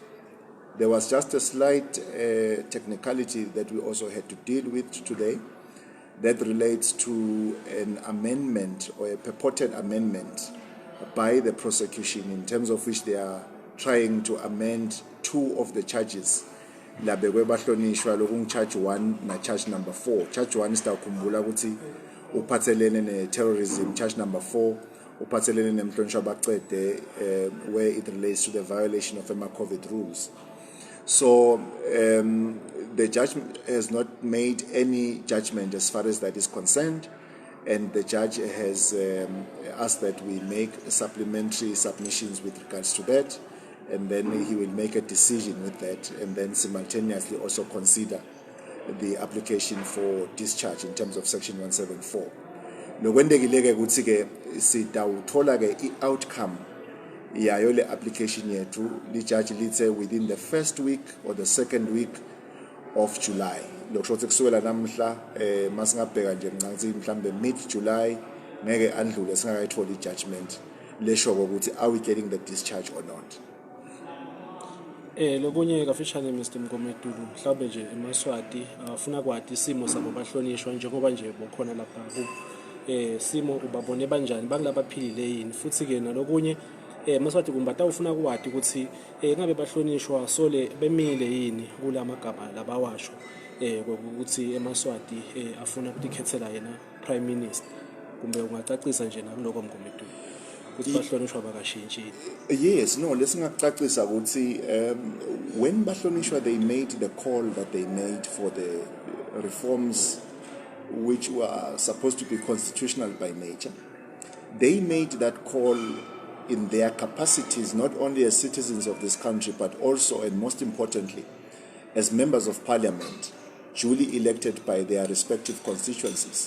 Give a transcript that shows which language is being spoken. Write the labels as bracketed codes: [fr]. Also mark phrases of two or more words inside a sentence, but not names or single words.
[en] There was just a slight technicality that we also had to deal with today that relates to an amendment or a purported amendment by the prosecution, in terms of which they are trying to amend two of the charges. [ss] Labekwe bahlonishwa lokung charge 1 na charge number 4. Charge 1 sitawukhumbula ukuthi uphathelene ne-terrorism. [en] Charge number 4 [ss] uphathelene nemhlonishwa bacede [en] where it relates to the violation of COVID rules. So the judge has not made any judgment as far as that is concerned, and the judge has asked that we make supplementary submissions with regards to that, and then he will make a decision with that, and then simultaneously also consider the application for discharge in terms of section 174. [ss] Nokwendekileke ukuthi ke sitawuthola ke i-outcome yayo le application yethu li-judge lithe [en] within the first week or the second week of July. [ss] Lokusho ukuthi kusukela namhla masingabheka nje ngicathi mhlambe mid July ngeke andlule singakayitholi ijudgment lesho ukuthi [en] are we getting the discharge or not. [ss] Lokunye kafishane Mr Mngomedulu mhlawumbe nje eMaswati afuna kwathi isimo sabo bahlonishwa njengoba nje bokhona lapha simo ubabone banjani bangilabaphilile yini futhi ke nalokunye Maswati kumbata ufuna kwathi ukuthi ngabe bahlonishwa sole bemile yini kula magaba labawasho ukuthi eMaswati afuna ukukhethela yena [en] prime minister, [ss] kumbe ungacacisa nje nakuloko Mngomedulu ukuthi bahlonishwa bakashintshi. [en] Yes, no, [ss] lesingacacisa ukuthi [en] when bahlonishwa they made the call that they made for the reforms which were supposed to be constitutional by nature. They made that call in their capacities not only as citizens of this country but also, and most importantly, as members of parliament duly elected by their respective constituencies.